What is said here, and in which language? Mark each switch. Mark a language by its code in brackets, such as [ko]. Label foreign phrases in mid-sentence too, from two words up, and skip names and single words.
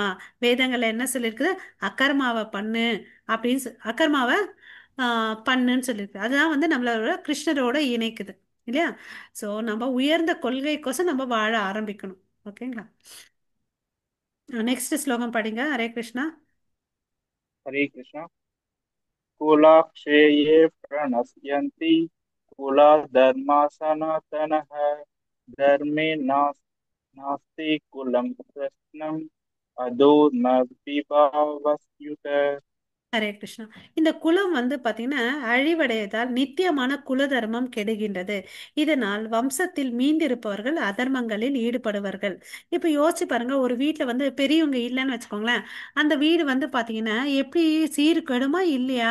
[ta] வேதங்கள்ல என்ன சொல்லியிருக்குது? அகர்மாவை பண்ணு அப்படின்னு அகர்மாவை பண்ணுன்னு சொல்லியிருக்கு. அதுதான் வந்து நம்மளோட கிருஷ்ணரோட இணைக்குது, இல்லையா? ஸோ நம்ம உயர்ந்த கொள்கைக்கோசம் நம்ம வாழ ஆரம்பிக்கணும். ஓகேங்களா? நெக்ஸ்ட் ஸ்லோகம் படிங்க. [sa] हरे कृष्णा. हरे कृष्णा। कुलाक्षये प्रणश्यन्ति कुला धर्मा सनातनः धर्मे नास्ति कुलं कृष्णम् अदो न विभावस्युत। हरे कृष्णा. [ta] இந்த குலம் வந்து பாத்தீங்கன்னா அழிவடையதால் நித்தியமான குல தர்மம் கெடுகின்றது. இதனால் வம்சத்தில் மீந்திருப்பவர்கள் அதர்மங்களில் ஈடுபடுவார்கள். இப்ப யோசிச்சு பாருங்க, ஒரு வீட்ல வந்து பெரியவங்க இல்லைன்னு வச்சுக்கோங்களேன், அந்த வீடு வந்து பாத்தீங்கன்னா எப்படி சீர்கெடுமா இல்லையா?